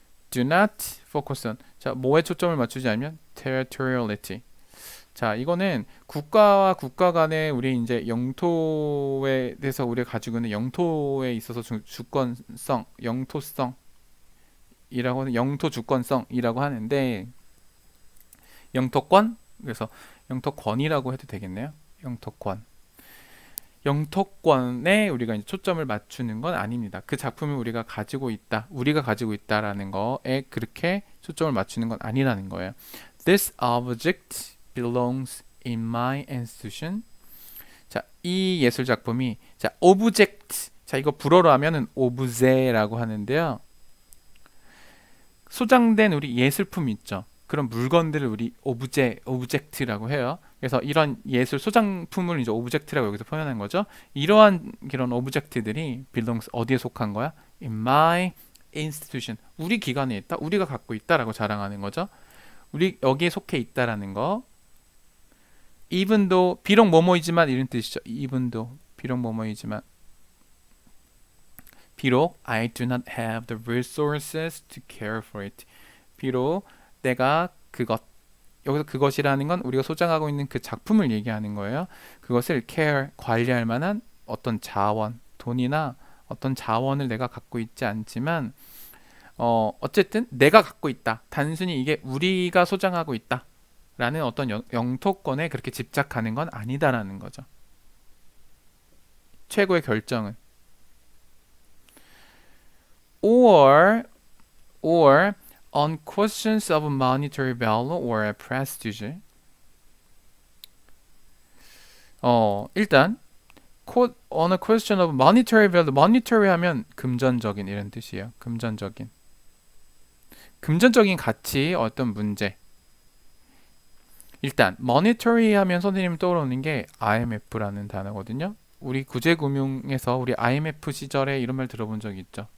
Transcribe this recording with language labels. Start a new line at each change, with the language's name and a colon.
English: Do not focus on
Korean: 자 뭐에 초점을 맞추지 않으면 territoriality 자 이거는 국가와 국가 간의 우리 이제 영토에 대해서 우리가 가지고 있는 영토에 있어서 주권성 영토성 이라고 하는 영토 주권성이라고 하는데 영토권 그래서 영토권이라고 해도 되겠네요. 영토권. 영토권에 우리가 이제 초점을 맞추는 건 아닙니다. 그 작품을 우리가 가지고 있다라는 거에 그렇게 초점을 맞추는 건 아니라는 거예요.
English: This object belongs in my institution.
Korean: 자, 이 예술 작품이 자, object. 자, 이거 불어로 하면은 오브제라고 하는데요. 소장된 우리 예술품 있죠. 그런 물건들을 우리 오브젝트라고 해요. 그래서 이런 예술 소장품을 이제 오브젝트라고 여기서 표현한 거죠. 이러한 그런 오브젝트들이 belongs 어디에 속한 거야?
English: In my institution.
Korean: 우리 기관에 있다. 우리가 갖고 있다라고 자랑하는 거죠. 우리 여기에 속해 있다라는 거.
English: even though
Korean: 비록 뭐뭐이지만 이런 뜻이죠.
English: even though
Korean: 비록 뭐뭐이지만 비록
English: I do not have the resources to care for it.
Korean: 비록 내가 그것 여기서 그것이라는 건 우리가 소장하고 있는 그 작품을 얘기하는 거예요. 그것을 care 관리할 만한 어떤 자원, 돈이나 어떤 자원을 내가 갖고 있지 않지만 어쨌든 내가 갖고 있다. 단순히 이게 우리가 소장하고 있다라는 어떤 영토권에 그렇게 집착하는 건 아니다라는 거죠. 최고의 결정은
English: or on questions of monetary value or prestige.
Korean: 일단
English: on a question of monetary value.
Korean: monetary 하면 금전적인 이런 뜻이에요. 금전적인 가치 어떤 문제. 일단 monetary 하면 선생님 떠오르는 게 IMF라는 단어거든요. 우리 구제금융에서 우리 IMF 시절에 이런 말 들어본 적 있죠.